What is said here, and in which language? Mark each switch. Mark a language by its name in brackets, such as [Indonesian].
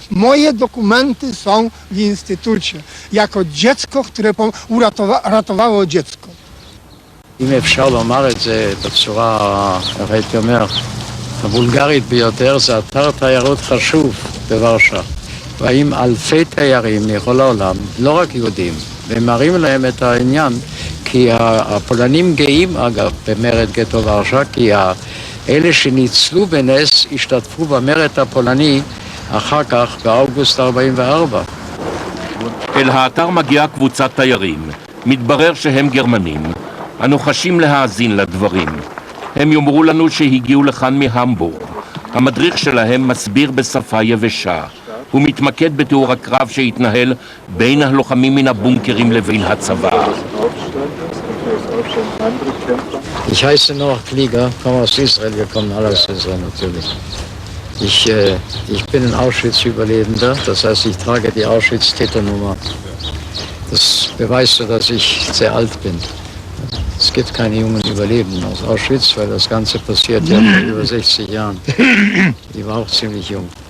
[Polish] Moje dokumenty są w Instytucie. Jako dziecko, które ratowało dziecko. [Hebrew] אם אפשר לומר את זה בצורה, הייתי אומר, הבולגרית ביותר, זה אתר תיירות חשוב בוורשה. באים אלפי תיירים מכל העולם, לא רק יהודים, והם מראים להם את העניין, כי הפולנים גאים אגב במרד גטו ורשה, כי אלה שניצלו בנס השתתפו במרד הפולני אחר כך באוגוסט 44. אל האתר מגיעה קבוצת תיירים. מתברר שהם גרמנים. אנו חשים להאזין לדברים. הם יאמרו לנו שהגיעו לכאן מהמבורג. המדריך שלהם מסביר בשפה יבשה. הוא מתמקד בתיאור הקרב שהתנהל בין הלוחמים מן הבונקרים לבין הצבא. [German] Ich heiße noch Flieger, komme aus Israel, wir kommen alle aus Israel natürlich. Ich bin ein Auschwitz-Überlebender, das heißt, ich trage die Auschwitz-Täternummer. Das beweist so, dass ich sehr alt bin. Es gibt keine jungen Überlebenden aus Auschwitz, weil das Ganze passiert ja vor über 60 Jahren. Ich war auch ziemlich jung.